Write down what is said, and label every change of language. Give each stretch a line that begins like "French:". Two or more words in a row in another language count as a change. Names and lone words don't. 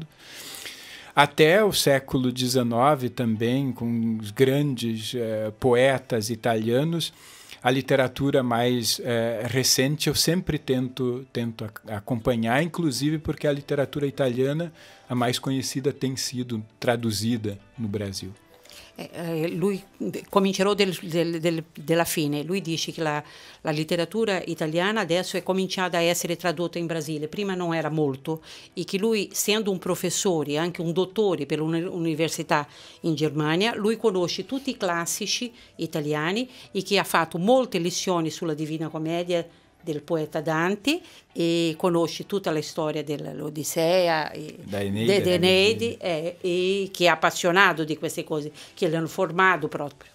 Portuguese: Até o século XIX também, com os grandes poetas italianos. A literatura mais recente eu sempre tento acompanhar, inclusive porque a literatura italiana, a mais conhecida, tem sido traduzida no Brasil.
Italian: Lui comincerò della fine. Lui dice che la letteratura italiana adesso è cominciata a essere tradotta in Brasile, prima non era molto, e che lui, essendo un professore e anche un dottore per un'università in Germania, lui conosce tutti i classici italiani e che ha fatto molte lezioni sulla Divina Commedia del poeta Dante e conosce tutta la storia dell'Odissea e dell'Eneide e che è appassionato di queste cose che l'hanno formato proprio.